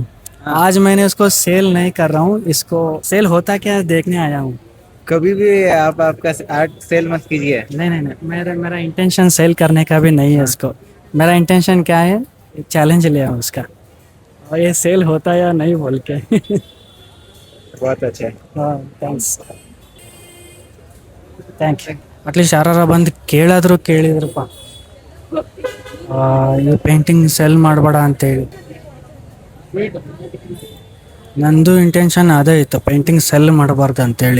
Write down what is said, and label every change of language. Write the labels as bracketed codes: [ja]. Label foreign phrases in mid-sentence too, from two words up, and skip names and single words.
[hi] आज मैंने उसको सेल नहीं कर रहा हूँ. इसको सेल होता क्या देखने आया हूँ. कभी भी आप आपका [en] art sell [hi] मत कीजिए. नहीं नहीं नहीं, मेरा इंटेंशन सेल करने का भी नहीं है इसको. मेरा इंटेंशन क्या है, चैलेंज लिया हूँ उसका, और ये सेल होता या नहीं बोल के. बहुत अच्छा है. हाँ, [en] thank you. [kn] ಅಟ್ಲೀಸ್ಟ್ ಯಾರು ಬಂದು ಕೇಳಿದ್ರು ಕೇಳಿದ್ರಪ್ಪ, ಈ [en] painting sell [kn] ಮಾಡಬೇಡ ಅಂತೇಳಿ. ನಂದು ಇಂಟೆನ್ಷನ್ ಅದೇ ಇತ್ತು, [en] painting sell [kn] ಮಾಡಬಾರ್ದು ಅಂತೇಳಿ.